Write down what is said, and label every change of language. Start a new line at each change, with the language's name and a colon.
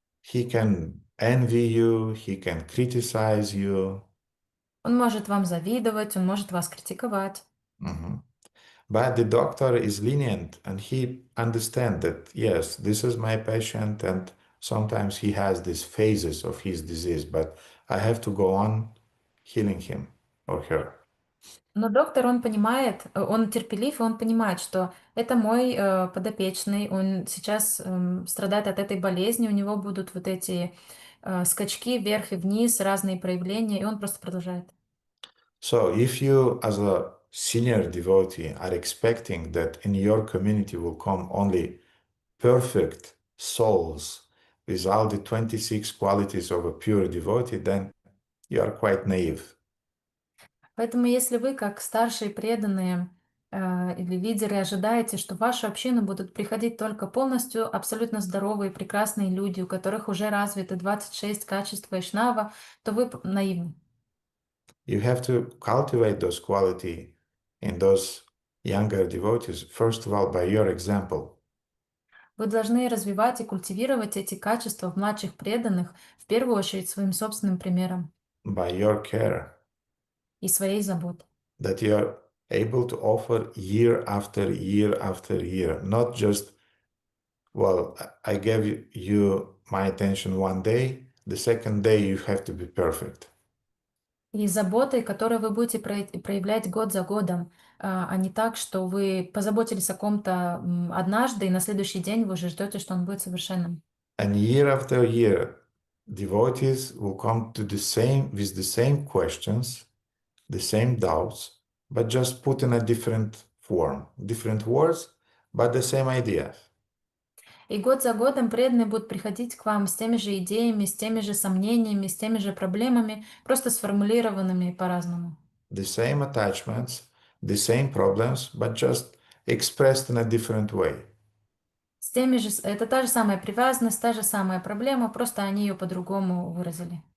English: He can envy you. He can criticize you.
Russian: Он может вам завидовать, он может вас критиковать. Mhm.
English: But the doctor is lenient and he understands that, yes, this is my patient and sometimes he has these phases of his disease, but I have to go on healing him or her.
Russian: Но доктор, он понимает, он терпелив, и он понимает, что это мой подопечный, он сейчас страдает от этой болезни, у него будут вот эти скачки вверх и вниз, разные проявления, и он просто продолжает.
English: So if you, as a senior devotee, are expecting that in your community will come only perfect souls with all the 26 qualities of a pure devotee, then you are quite naive.
Russian: Поэтому если вы, как старшие преданные или лидеры, ожидаете, что в вашу общину будут приходить только полностью абсолютно здоровые, прекрасные люди, у которых уже развиты 26 качеств Вайшнава, то вы наивны.
English: You have to cultivate those qualities in those younger devotees, first of all, by your example,
Russian: Вы должны развивать и культивировать эти качества в младших преданных, в первую очередь своим собственным примером
English: by your care,
Russian: и своей заботой.
English: that you are able to offer year after year after year, not just, well, I gave you my attention one day, the second day you have to be perfect.
Russian: И заботой, которую вы будете проявлять год за годом, а не так, что вы позаботились о ком-то однажды, и на следующий день вы уже ждете, что он будет совершенным.
English: And year after year, devotees will come to the same with the same questions, the same doubts, but just put in a different form, different words, but the same ideas.
Russian: И год за годом преданные будут приходить к вам с теми же идеями, с теми же сомнениями, с теми же проблемами, просто сформулированными по-разному.
English: The same attachments, the same problems, but just expressed in a different way.
Russian: С теми же, это та же самая привязанность, та же самая проблема, просто они ее по-другому выразили.